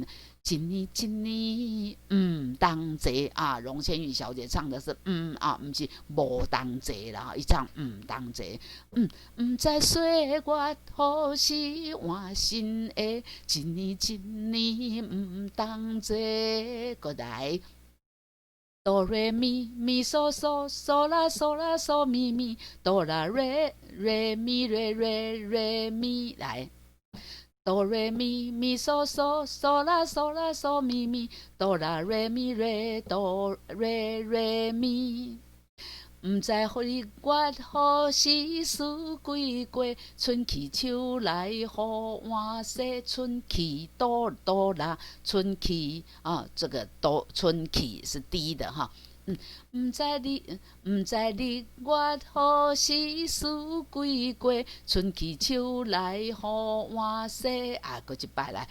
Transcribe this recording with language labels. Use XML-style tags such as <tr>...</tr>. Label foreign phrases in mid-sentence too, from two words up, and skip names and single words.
<zh>一年一年，当坐啊，龙千羽小姐唱的是啊，不是无当坐啦，一唱当坐，不知岁月何时换新的，一年一年当坐，过来。哆来咪咪嗦嗦嗦啦嗦啦嗦咪咪哆啦瑞瑞咪瑞瑞瑞咪来，哆瑞咪咪嗦嗦嗦啦嗦啦嗦咪咪哆啦瑞咪瑞哆瑞瑞咪。不知日月何时四季过，春去秋来雨换洗，春去哆哆啦，春去啊，这个哆春去是低的哈。不知日月何时四季过，春去秋来雨换洗啊，搁一摆来。</zh>